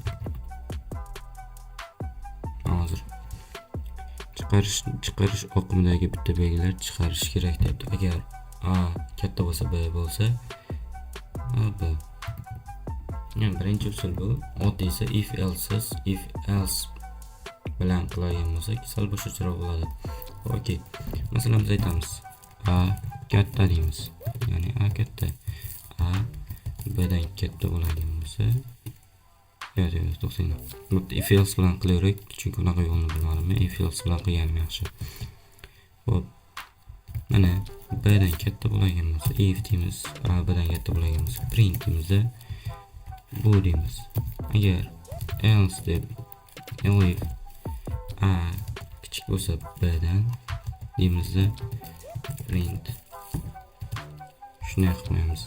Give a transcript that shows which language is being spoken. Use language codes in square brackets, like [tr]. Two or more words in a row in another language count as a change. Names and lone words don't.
[uz] Hozir chiqarish oqimidagi bitta belgilar chiqarish kerak debdi. Agar A katta bo'lsa, B bo'lsa, A B. Yani birinchi usul bu. Oddiy esa [en] if else [uz] bilan qiladigan bo'lsak, sal boshqacharoq bo'ladi. Okey. Masalan, biz aytamiz A katta deymiz. Ya'ni A katta. A B dan katta bo'ladigan bo'lsa, yo'q, to'xtang. Bu [en] if else [uz] bilan qilaverak, chunki unaqa yo'lni bilmadim. [en] If else [uz] bilan qilganim yaxshi. Xo'p. Mana B dan katta bo'ladigan bo'lsa, if deymiz. A B dan katta bo'ladigan bo'lsa, print deymizda. Bu deymiz. Agar else deb elif A kichik bo'lsa B dan deymizda, print shuni qilamiz.